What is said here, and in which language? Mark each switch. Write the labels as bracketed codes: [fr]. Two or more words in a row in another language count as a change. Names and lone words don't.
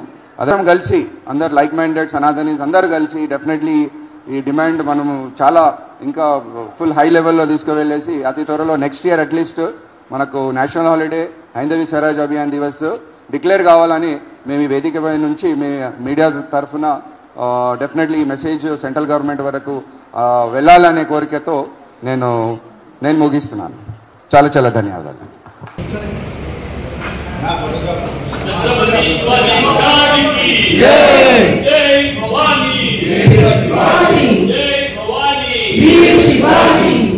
[te] అందరం కలిసి, అందరు [en] like minded [te] సనాతనీస్ అందరు కలిసి డెఫినెట్లీ ఈ డిమాండ్ మనము చాలా ఇంకా [en] full high [te] లెవెల్లో తీసుకువెళ్ళేసి అతి త్వరలో [en] next year at least [te] మనకు [en] national holiday [te] హైందవీ స్వరాజ్ అభియాన్ దివస్ డిక్లేర్ కావాలని మేము ఈ వేదికపై నుంచి మీడియా తరఫున డెఫినెట్లీ ఈ మెసేజ్ [en] central government [te] వరకు వెళ్ళాలనే కోరికతో నేను ముగిస్తున్నాను. చాలా చాలా ధన్యవాదాలు. [hi] छत्रपति शिवाजी महाराज की जय। जय भवानी। जय शिवाजी। जय भवानी। वीर शिवाजी।